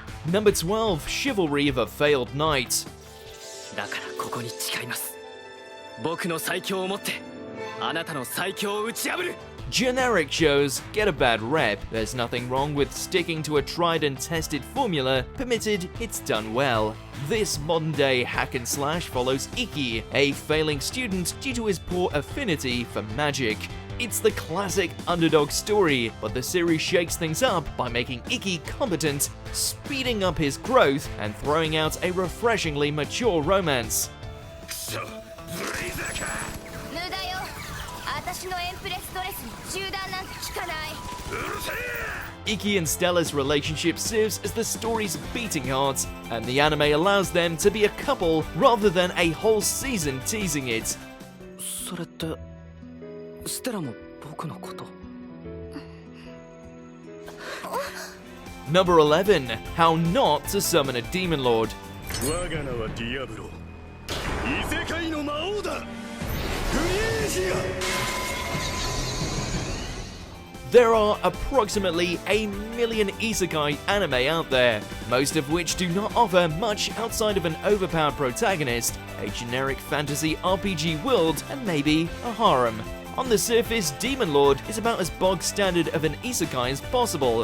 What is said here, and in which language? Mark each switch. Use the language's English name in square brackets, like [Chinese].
[English] Number 12, Chivalry of a Failed Knight. [Japanese] だからここに誓います。僕の最強をもってあなたの最強を打ち破る。 [English] Generic shows get a bad rep. There's nothing wrong with sticking to a tried and tested formula, permitted it's done well. This modern-day hack and slash follows Iki, a failing student due to his poor affinity for magic. It's the classic underdog story, but the series shakes things up by making Iki competent, speeding up his growth, and throwing out a refreshingly mature romance. [Japanese] 無駄よ。私のエンプレスドレスに銃弾なんて効かない。 [English] Iki and Stella's relationship serves as the story's beating heart, and the anime allows them to be a couple rather than a whole season teasing it. [Japanese] それってステラも僕のこと？ [English] Number 11, How Not to Summon a Demon Lord. [Japanese] 我が名はディアブロ。異世界の魔王だ。クリエイジア。 [English] There are approximately 1 million isekai anime out there, most of which do not offer much outside of an overpowered protagonist, a generic fantasy RPG world, and maybe a harem. On the surface, Demon Lord is about as bog standard of an isekai as possible.